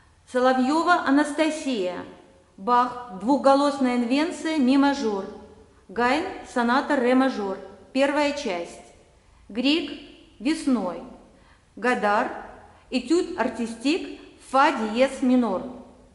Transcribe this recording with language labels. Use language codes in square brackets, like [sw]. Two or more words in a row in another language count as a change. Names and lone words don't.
[ru] Соловьёва Анастасия. Бах. Двухголосная инвенция, ми мажор. Гайдн. Соната, ре мажор. Первая часть. Григ. Весной. Годар. Этюд Артистик, фа диез минор.